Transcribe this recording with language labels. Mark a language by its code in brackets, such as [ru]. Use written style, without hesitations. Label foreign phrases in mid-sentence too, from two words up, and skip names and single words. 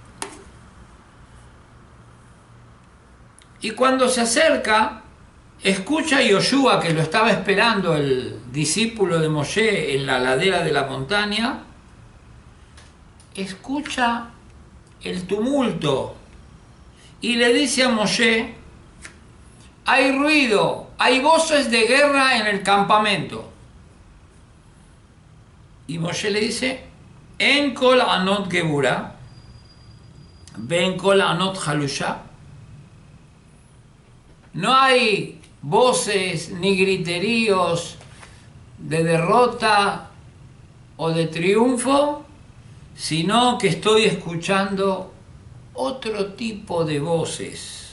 [es] Y cuando se acerca, escucha a Yoshua, que lo estaba esperando el discípulo de Moshe en la ladera de la montaña, escucha el tumulto y le dice a Moshe: hay ruido, hay voces de guerra en el campamento. Y Moshe le dice: [he] אין קול ענות גבורה ואין קול ענות חלושה. [es] No hay voces ni griteríos de derrota o de triunfo, sino que estoy escuchando otro tipo de voces.